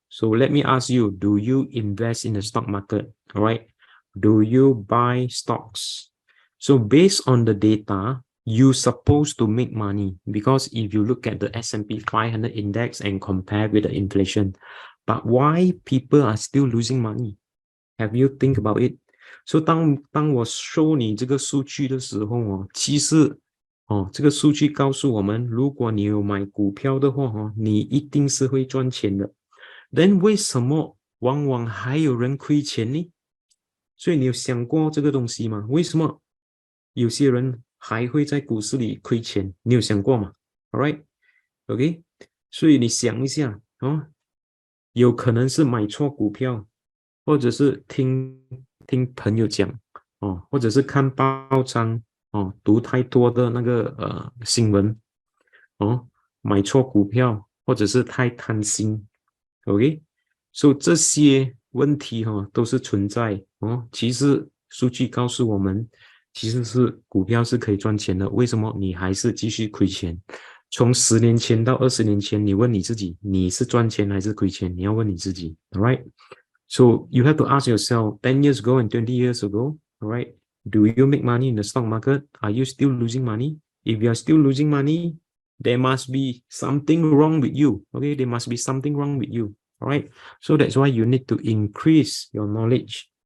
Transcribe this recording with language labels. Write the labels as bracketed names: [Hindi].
[English] So let me ask you, do you invest in the stock market, all right? Do you buy stocks? So based on the data, you're supposed to make money, because if you look at the S&P 500 index and compare with the inflation, but why people are still losing money? Have you think about it? [Chinese] So 当我 show 你这个数据的时候哦，其实这个数据告诉我们，如果你有买股票的话你一定是会赚钱的。 Then 为什么往往还有人亏钱呢？所以你有想过这个东西吗？为什么有些人还会在股市里亏钱？你有想过吗 ？All right, OK， 所以你想一下有可能是买错股票，或者是听朋友讲或者是看报章读太多的那个新闻买错股票，或者是太贪心 ，OK， 所以这些问题都是存在其实数据告诉我们，其实是股票是可以赚钱的，为什么你还是继续亏钱？从10年前到20年前，你问你自己，你是赚钱还是亏钱？你要问你自己 ，all right？ [English] So you have to ask yourself, 10 years ago and 20 years ago, all right? Do you make money in the stock market? Are you still losing money? If you are still losing money, there must be something wrong with you. Okay, there must be something wrong with you. All right. So that's why you need to increase your knowledge.